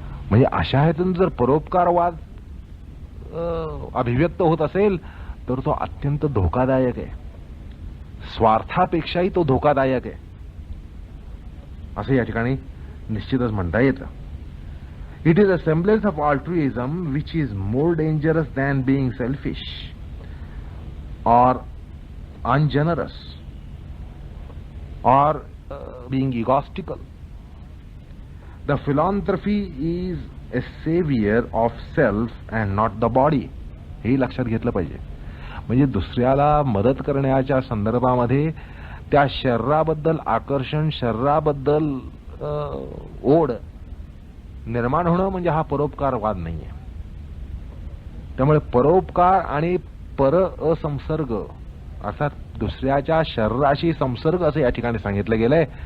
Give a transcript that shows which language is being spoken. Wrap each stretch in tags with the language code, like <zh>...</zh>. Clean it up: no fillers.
<mr>म्हणजे अशा हेतून जर परोपकारवाद अभिव्यक्त होत असेल तर तो अत्यंत धोकादायक आहे, स्वार्थापेक्षाही तो धोकादायक आहे असं या ठिकाणी निश्चितच म्हणता येतं.</mr> <en>It is a semblance of altruism which is more dangerous than being selfish or ungenerous or being egotistical. The philanthropy is a savior of self and not the body.</en> <mr>हे लक्षात घेतलं पाहिजे. म्हणजे दुसऱ्याला मदत करण्याच्या संदर्भामध्ये त्या शरीराबद्दल आकर्षण, शरीराबद्दल ओढ निर्माण होणं म्हणजे हा परोपकारवाद नाहीये. त्यामुळे परोपकार आणि पर असंसर्ग अर्थात दुसऱ्याच्या शरीराशी संसर्ग असं या ठिकाणी सांगितलं गेलंय.</mr>